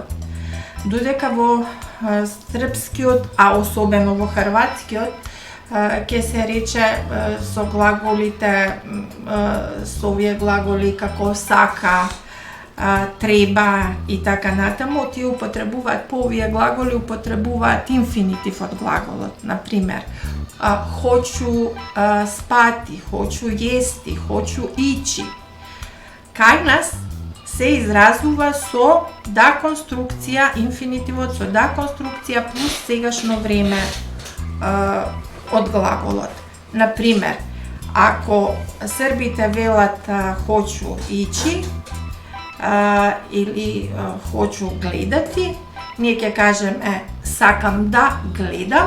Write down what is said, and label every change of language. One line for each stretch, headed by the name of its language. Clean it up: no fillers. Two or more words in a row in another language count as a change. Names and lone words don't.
Macedonian: Додека во српскиот, а особено во хрватскиот, ќе се рече со глаголите, со овие глаголи како сака, треба и така натаму, тие употребуваат по овие глаголи, употребуваат инфинитив од глаголот. Например,
Serbian: хочу спати, хочу јести, хочу ичи.
Macedonian: Кај нас се изразува со да конструкција, инфинитивот со да конструкција плюс сегашно време од глаголот. Например, ако србите велат
Serbian: хочу ичи
Macedonian: или
Serbian: хочу гледати,
Macedonian: ние ќе кажеме сакам да гледам.